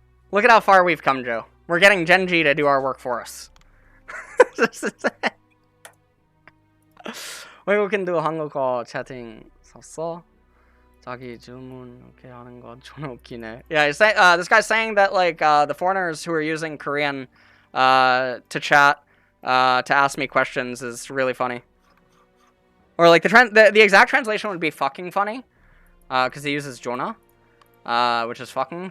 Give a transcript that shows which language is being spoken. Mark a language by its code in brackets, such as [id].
[en] Look at how far we've come, Joe. We're getting Gen G to do our work for us. [ko] 외국인도 한국어 채팅 썼어? 자기 질문 이렇게 하는 거 존나 웃기네. [en] Yeah, this guy's saying that like the foreigners who are using Korean to chat to ask me questions is really funny. Or like the exact translation would be fucking funny, because he uses Jonah, which is fucking.